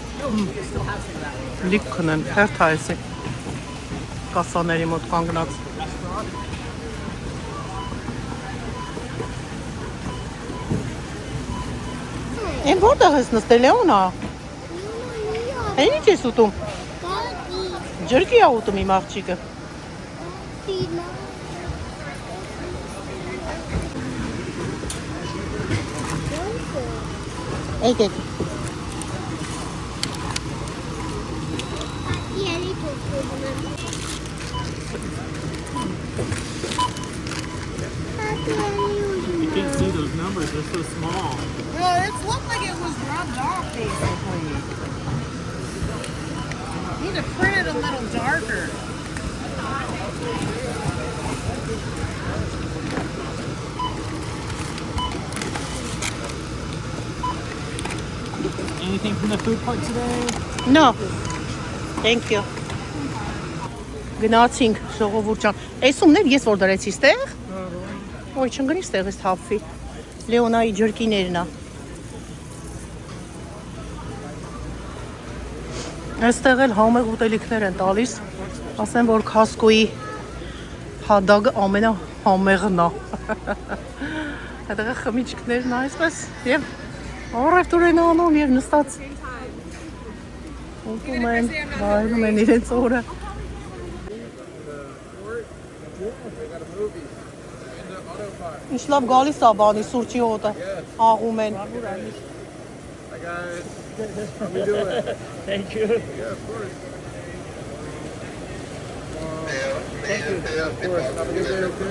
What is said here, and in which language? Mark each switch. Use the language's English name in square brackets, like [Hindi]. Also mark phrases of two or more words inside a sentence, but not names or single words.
[Armenian] Լիքն են, հերթ այսի կասաների մոտ կանգնած։ Են որտեղ ես նստել Լեոնա։ Են ինչ ես ուտում։ Ջրկի ա ուտում իմ աղջիկը։ Եկեք։ [English] You can't see those numbers, they're so small. Well, it looked like it was rubbed off, basically. Need to print it a little darker. Anything from the food part today? No. Thank you. [Armenian] Գնացինք ժողովուրդ ջան։ Էսումներ ես որ դրեցի ստեղ։ Ոյ չընկնի ստեղից թափվի։ Լեոնայի ջրկիներն է։ Այստեղ էլ համեղ ուտելիքներ են տալիս։ Ասեմ որ Costco-ի հադագը ամենահամեղն է։ Այդտեղ խմիչքներն այսպես եւ առևտուր են անում եւ նստած ուտում են, վայելում են իրենց օրը։ Ինչ լավ գալիս է բանի սուրճի հոտը, աղում են։ [English] Hi guys, how we doing? Thank you. Yeah, of course. Thank you. Yeah, of course. Have a good day, okay?